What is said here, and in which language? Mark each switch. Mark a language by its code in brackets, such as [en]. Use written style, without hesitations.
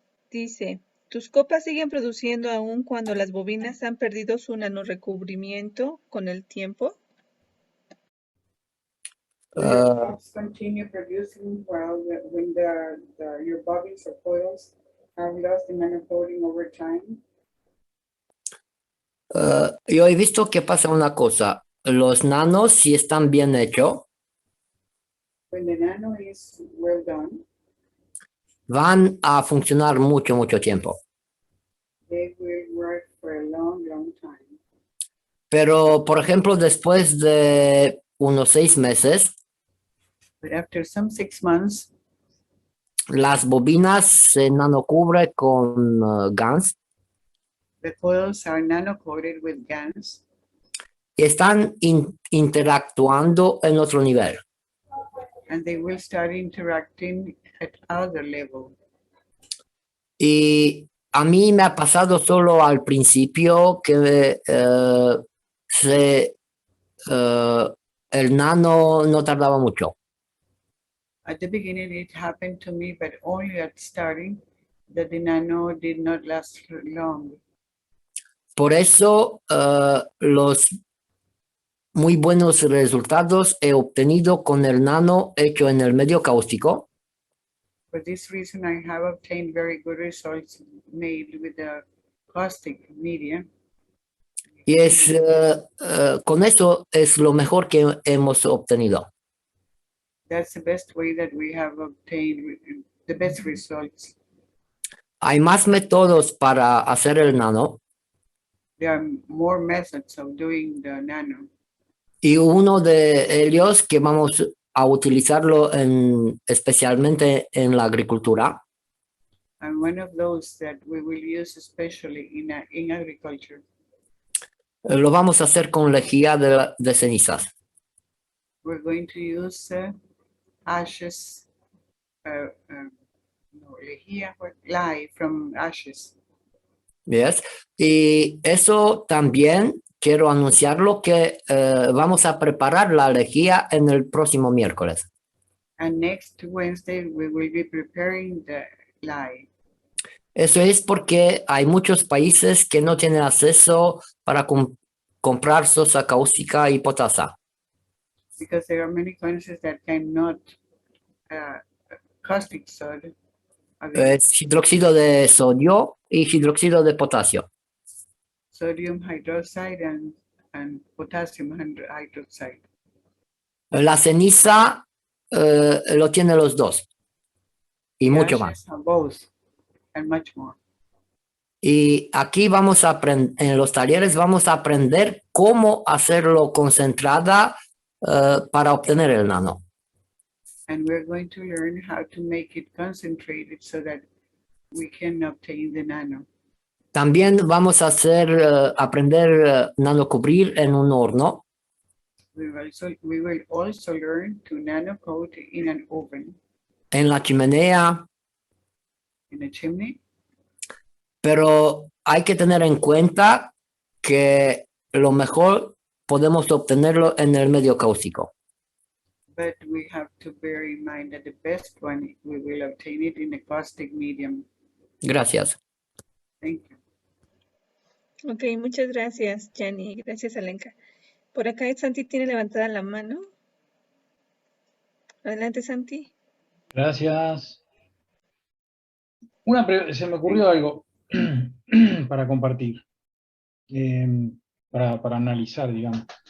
[es] Dice, ¿tus copas siguen produciendo aún cuando las bobinas han perdido su nanorecubrimiento con el tiempo? [en] Do your cups continue producing when your bobbins or coils have lost the nanocoating over time? [es] Yo he visto que pasa una cosa. Los nanos, si están bien hechos, [en] When the nano is well done, [es] van a funcionar mucho tiempo. [en] they will work for a long, long time. [es] Pero, por ejemplo, después de unos 6 meses, [en] But after some 6 months, [es] las bobinas se nanocubre con GANs [en] the coils are nano-coated with GANs [es] y están interactuando en otro nivel. [en] and they will start interacting at other level. [es] Y a mí me ha pasado solo al principio que el nano no tardaba mucho. [en] At the beginning, it happened to me, but only at starting that the nano did not last long. [es] Por eso los muy buenos resultados he obtenido con el nano hecho en el medio cáustico. [en] For this reason, I have obtained very good results made with the caustic media. [es] Y es con eso es lo mejor que hemos obtenido. [en] That's the best way that we have obtained the best results. [es] Hay más métodos para hacer el nano [en] There are more methods of doing the nano. [es] y uno de ellos que vamos a utilizarlo especialmente en la agricultura [en] And one of those that we will use especially in agriculture, [es] lo vamos a hacer con lejía de cenizas. [en] we're going to use ashes, lye from ashes. Yes. [es] Y eso también quiero anunciarlo que vamos a preparar la lejía en el próximo miércoles. [en] And next Wednesday, we will be preparing the lye. [es] Eso es porque hay muchos países que no tienen acceso para comprar sosa cáustica y potasa. [en] Because there are many countries that cannot caustic soda. [es] Es hidróxido de sodio y hidróxido de potasio. [en] Sodium hydroxide and potassium hydroxide. [es] La ceniza lo tiene los dos y [en] The [es] mucho [en] ashes [es] más. [en] are both and much more. [es] Y aquí vamos a aprender, en los talleres vamos a aprender cómo hacerlo concentrada para obtener el nano. [en] And we're going to learn how to make it concentrated so that we can obtain the nano. [es] También vamos a aprender nanocubrir en un horno. [en] We will also learn to nano coat in an oven, [es] En la chimenea, [en] in a chimney. [es] pero hay que tener en cuenta que lo mejor podemos obtenerlo en el medio cáustico. [en] But we have to bear in mind that the best one, we will obtain it in a caustic medium. [es] Gracias. [en] Thank you. [es] Ok, muchas gracias, Gianni. Gracias, Alenka. Por acá Santi tiene levantada la mano. Adelante, Santi. Gracias. Se me ocurrió algo para compartir, para analizar, digamos.